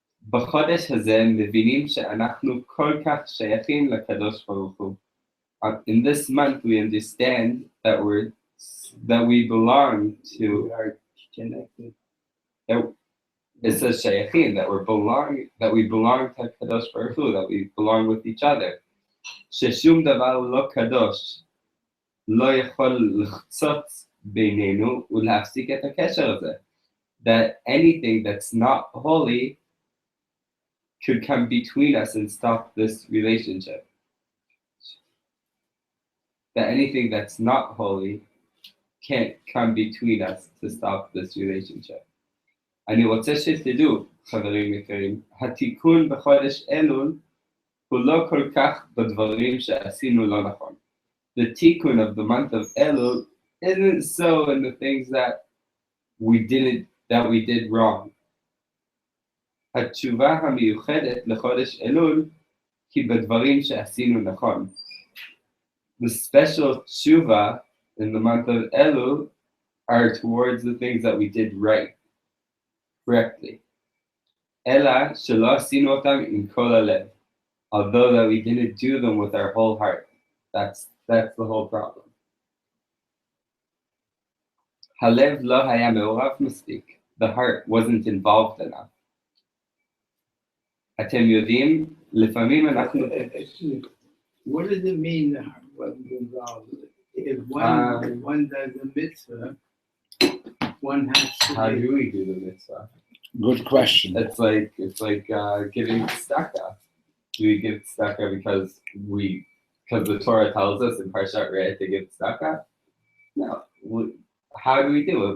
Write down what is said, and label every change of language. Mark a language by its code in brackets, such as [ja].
[he] בחודש הזה מבינים שאנחנו כל כך שייכים לקדוש ברוך הוא. [en] In this month we understand that we belong to. We are connected. It says שייכים, that we belong to Kadosh Baruch Hu, that we belong with each other. [he] ששום דבר לא קדוש לא יכול לחצות בינינו ולהפסיק את הקשר הזה. [en] that anything that's not holy could come between us and stop this relationship. That anything that's not holy can't come between us to stop this relationship. [he] אני רוצה שתדעו, חברים יקרים, התיקון בחודש אלול הוא לא כל כך בדברים שעשינו לא נכון. [en] The tikkun of the month of Elul isn't so in the things that we did wrong. [he] התשובה המיוחדת לחודש אלול היא בדברים שעשינו נכון. [en] The special tshuva in the month of Elul are towards the things that we did right, correctly. [he] אלא שלא עשינו אותם עם כל הלב. [en] Although that we didn't do them with our whole heart. That's the whole problem. [he] הלב לא היה מעורב מספיק. [en] The heart wasn't involved enough. [he] אתם יודעים, לפעמים אנחנו... [en] What does it mean the heart wasn't involved? If one does a mitzvah, one has to... How do we do the mitzvah? Good question. It's like giving tzedakah. Do we give tzedakah because the Torah tells us in Parshat Re'eh to give tzedakah? No. How do we do it?